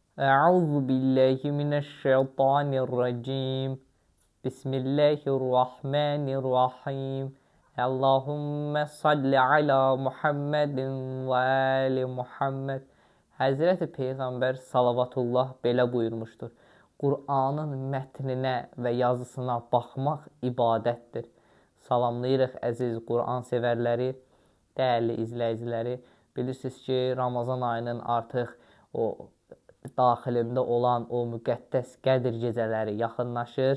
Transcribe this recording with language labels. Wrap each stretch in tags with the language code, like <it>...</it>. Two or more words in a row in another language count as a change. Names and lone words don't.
<ar>أعوذ بالله من الشيطان الرجيم. بسم الله الرحمن الرحيم. اللهم صل على محمد وآل محمد.</ar> <az>Həzrəti Peyğəmbər salavatullah belə buyurmuşdur. Qur'anın mətninə və yazısına baxmaq ibadətdir. Salamlayırıq əziz Qur'an sevərləri, dəyərli izləyiciləri. Bilirsiniz ki, Ramazan ayının artıq o daxilində olan o müqəddəs Qədr gecələri yaxınlaşır.</az>